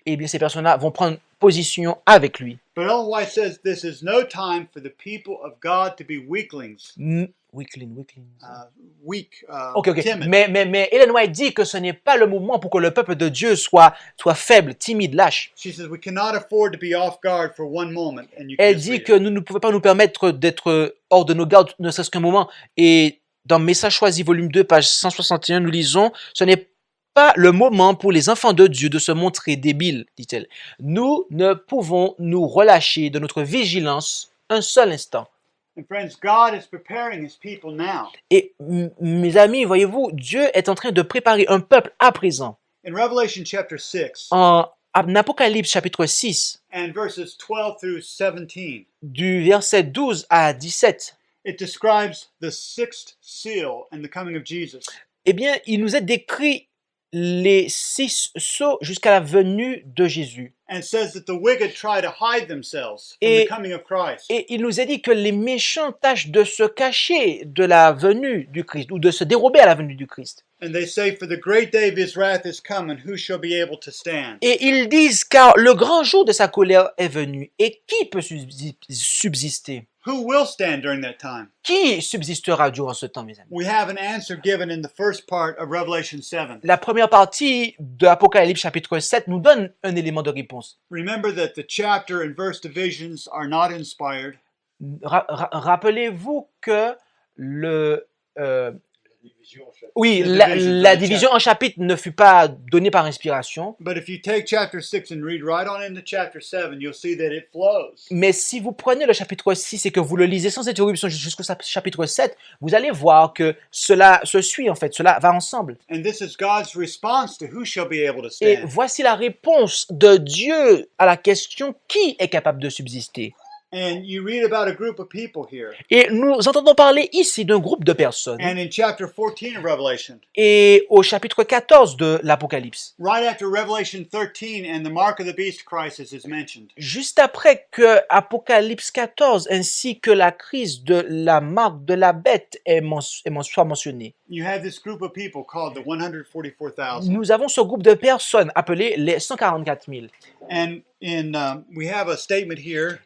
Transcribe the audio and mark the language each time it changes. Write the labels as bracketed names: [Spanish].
[French] Eh bien, ces personnes-là vont prendre position avec lui. [English] But Ellen White says this is no time for the people of God to be weaklings, Weakling. weak, Ok. timid. [French] Mais Ellen White dit que ce n'est pas le moment pour que le peuple de Dieu soit faible, timide, lâche. [English] She says we cannot afford to be off guard for one moment. And you can [French] Elle [English] just [French] dit [English] read [French] que [English] it. [French] nous ne pouvons pas nous permettre d'être hors de nos gardes, ne serait-ce qu'un moment. Et dans Message choisi, volume 2, page 161, nous lisons « Ce n'est pas le moment pour les enfants de Dieu de se montrer débiles, dit-elle. Nous ne pouvons nous relâcher de notre vigilance un seul instant. [English] And friends, God is preparing his people now. [French] Et mes amis, voyez-vous, Dieu est en train de préparer un peuple à présent. [English] In Revelation chapter 6 [French] En Apocalypse chapitre 6, [English] and verses 12 through 17, [French] du verset 12 à 17, [English] it describes the sixth seal and the coming of Jesus. [French] eh bien, il nous est décrit les 6 sceaux jusqu'à la venue de Jésus. [English] And it says that the wicked try to hide themselves from [French] Et- [English] the coming of Christ. [French] Et il nous est dit que les méchants tâchent de se cacher de la venue du Christ ou de se dérober à la venue du Christ. [English] And they say, for the great day of his wrath is come, and who shall be able to stand? [French] Et ils disent car le grand jour de sa colère est venu. Et qui peut subsister? [English] Who will stand during that time? [French] Qui subsistera durant ce temps, mes amis? [English] We have an answer given in the first part of Revelation 7. [French] La première partie de Apocalypse chapitre 7 nous donne un élément de réponse. [English] Remember that the chapter and verse divisions are not inspired. [French] Rappelez-vous que [English] The [French] la [English] divisions of the [French] division en chapitres ne fut pas donnée par inspiration. [English] But if you take chapter 6 and read right on into chapter 7, you'll see that it flows. [French] Mais si vous prenez le chapitre 6 et que vous le lisez sans interruption jusqu'au chapitre 7, vous allez voir que cela se suit en fait, cela va ensemble. [English] And this is God's response to who shall be able to [French] Et [English] stand. [French] voici la réponse de Dieu à la question qui est capable de subsister. [English] And you read about a group of people here. [French] Et nous entendons parler ici d'un groupe de personnes. [English] And in chapter 14 of Revelation, [French] Et au chapitre 14 de l'Apocalypse, [English] right after Revelation 13 and the mark of the beast crisis is mentioned, [French] juste après que Apocalypse 14 ainsi que la crise de la marque de la bête soit mentionnée, [English] you have this group of people called the 144,000. [French] nous avons ce groupe de personnes appelées les 144 000. [English] And we have a statement here,